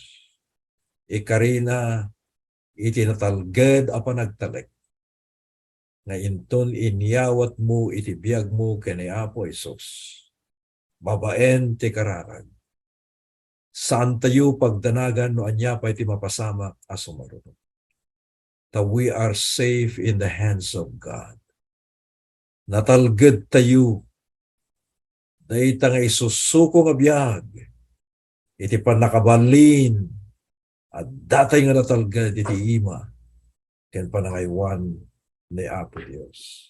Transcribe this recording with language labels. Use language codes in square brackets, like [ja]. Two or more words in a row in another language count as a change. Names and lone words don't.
[ilo] Ikarina iti natalged a panagtalek nga inton inyawat mo iti biag mo ken ni Apo Jesus. Babaen ti kararag. Saan tayo pagdanagan no anya pa iti mapasamak a sumarunod. [en] That we are safe in the hands of God. [ilo] Natalged tayo dayta nga isusuko nga biag iti panakabalin at datay nga natalged iti ima ken panangaywan ni Apo Dios.